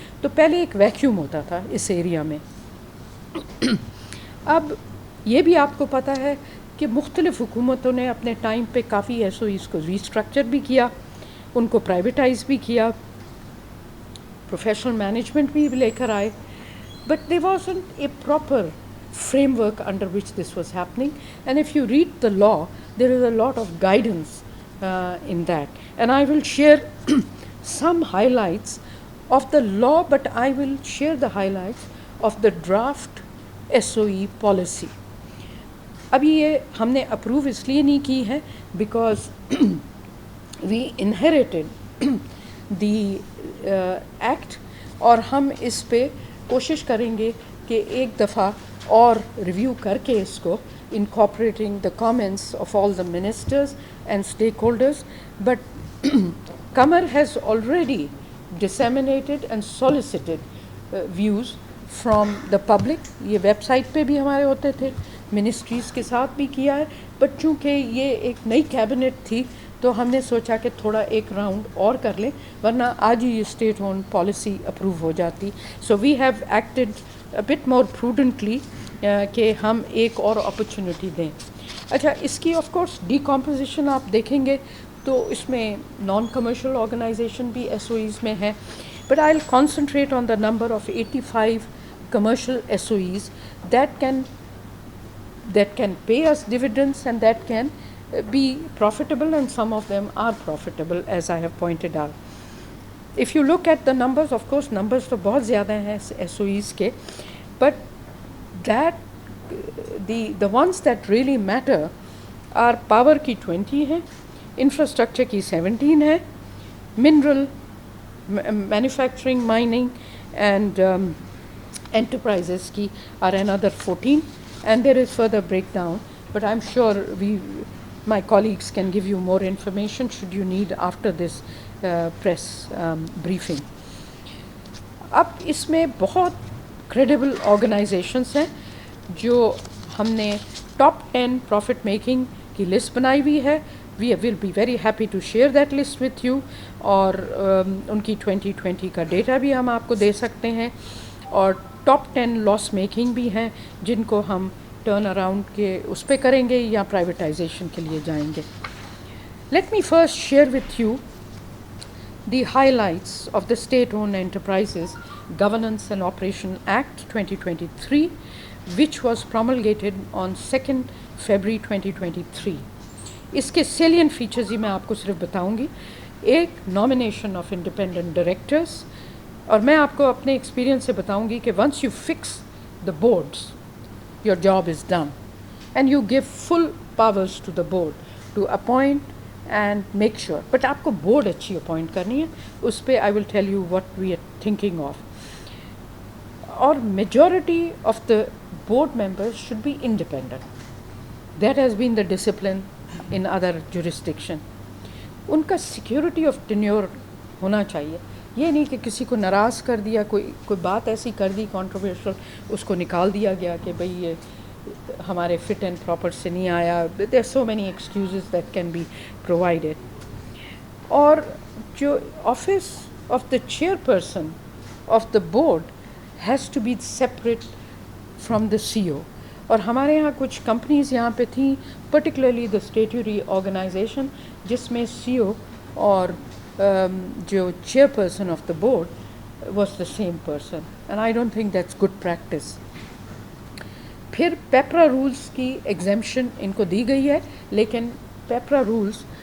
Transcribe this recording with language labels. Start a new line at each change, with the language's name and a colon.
Urdu: تو پہلے ایک ویکیوم ہوتا تھا اس ایریا میں. اب یہ بھی آپ کو پتہ ہے کہ مختلف حکومتوں نے اپنے ٹائم پہ کافی ایس او ایز کو ریسٹرکچر بھی کیا, ان کو پرائیویٹائز بھی کیا, پروفیشنل مینجمنٹ بھی لے کر آئے.
English: But there wasn't a proper framework under which this was happening. And if you read the law, there is a lot of guidance in that. And I will share some highlights of the law, but I will share the highlights of the draft SOE policy.
Urdu: ابھی یہ ہم نے approve اس لیے نہیں کی ہے
English: because we inherited the act,
Urdu: اور ہم اس پہ کوشش کریں گے کہ ایک دفعہ اور ریویو کر کے اس کو
English: incorporating the comments of all the ministers and stakeholders. But Qamar has already disseminated and solicited views from the public.
Urdu: یہ ویب سائٹ پہ بھی ہمارے ہوتے تھے, منسٹریز کے ساتھ بھی کیا ہے. بٹ چونکہ یہ ایک نئی کیبنٹ تھی تو ہم نے سوچا کہ تھوڑا ایک راؤنڈ اور کر لیں, ورنہ آج ہی یہ اسٹیٹ اون پالیسی اپروو ہو جاتی.
English: so we have acted a bit more prudently
Urdu: کہ ہم ایک اور اپرچونیٹی دیں. اچھا, اس کی آف کورس ڈی کمپوزیشن آپ دیکھیں گے تو اس میں نان کمرشل آرگنائزیشن بھی ایس او ایز میں ہے.
English: But I will concentrate on the number of 85 commercial SOEs that can pay us dividends and that can be profitable, and some of them are profitable as I have pointed out. If you look at the numbers, of course numbers
Urdu: تو بہت زیادہ ہیں SOEs کے,
English: but that the ones that really matter are power کی 20 ہیں, infrastructure کی 17 ہے, mineral, manufacturing, mining and enterprises کی are another 14, and there is further breakdown, but I'm sure my colleagues can give you more information should you need after this press briefing.
Urdu: اب اس میں بہت credible organizations ہیں جو ہم نے top 10 profit making کی list بنائی ہوئی ہے.
English: We will be very happy to share that list with you,
Urdu: اور ان کی 2020 کا ڈیٹا بھی ہم آپ کو دے سکتے ہیں, اور ٹاپ 10 لاس میکنگ بھی ہیں جن کو ہم ٹرن اراؤنڈ کے اس پہ کریں گے یا پرائیویٹائزیشن کے لیے جائیں گے.
English: Let me first share with you the highlights of the state owned enterprises governance and operation act 2023 which was promulgated on 2 February 2023.
Urdu: اس کے سیلینٹ فیچرز ہی میں آپ کو صرف بتاؤں گی. ایک, نامینیشن آف انڈیپینڈنٹ ڈائریکٹرس, اور میں آپ کو اپنے ایکسپیرینس سے بتاؤں گی کہ once you fix the boards
English: your job is done, and you give full powers to the board to appoint and make sure. But
Urdu: آپ کو board اچھی appoint کرنی ہے, اس پہ
English: I will tell you what we are thinking of.
Urdu: اور
English: majority of the board members should be independent. That has been the discipline in other jurisdiction.
Urdu: ان کا security of tenure ہونا چاہیے. یہ نہیں کہ کسی کو ناراض کر دیا, کوئی بات ایسی کر دی کنٹروورشل, اس کو نکال دیا گیا کہ بھئی یہ ہمارے
English: fit and proper
Urdu: سے نہیں آیا.
English: There are so many excuses that can be provided. اور جو office of the chairperson of the board has to be separate from the C O.
Urdu: اور ہمارے یہاں کچھ کمپنیز یہاں پہ تھیں,
English: Particularly the statutory organization, جس میں C O اور جو chairperson of the board was the same person, and I don't think that's good practice.
Urdu: پھر پیپرا رولز کی ایگزیمپشن ان کو دی گئی ہے, لیکن پیپرا رولز